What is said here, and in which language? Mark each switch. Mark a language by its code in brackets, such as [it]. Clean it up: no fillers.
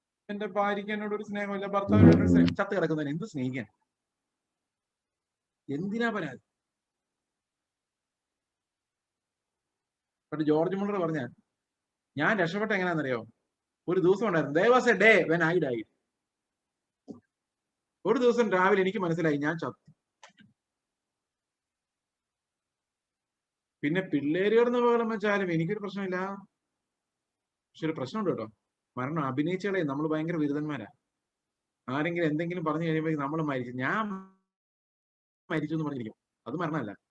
[ml] എന്റെ ഭാര്യയ്ക്ക് എന്നോട് ഒരു സ്നേഹമില്ല, ഭർത്താവിനോട് ചത്ത് കിടക്കുന്നതിന് എന്ത് സ്നേഹിക്കാൻ? എന്തിനാ പരാതി? പക്ഷെ ജോർജ് മുള്ളർ പറഞ്ഞ ഞാൻ രക്ഷപ്പെട്ട എങ്ങനെയാണെന്നറിയോ? ഒരു ദിവസം ഉണ്ടായിരുന്നു, [en] there was a day when I died. [ml] ഒരു ദിവസം രാവിലെ എനിക്ക് മനസ്സിലായി ഞാൻ ചത്തു. പിന്നെ പിള്ളേര് കിടന്ന് ബഹളം വെച്ചാലും എനിക്കൊരു പ്രശ്നമില്ല. പക്ഷെ ഒരു പ്രശ്നമുണ്ട് കേട്ടോ, മരണം അഭിനയിച്ചകളെ നമ്മൾ ഭയങ്കര ബിരുദന്മാരാ. ആരെങ്കിലും എന്തെങ്കിലും പറഞ്ഞു കഴിയുമ്പോൾ നമ്മൾ മരിച്ചു, ഞാൻ മരിച്ചു എന്ന് പറഞ്ഞിരിക്കും. അത് മരണമല്ല.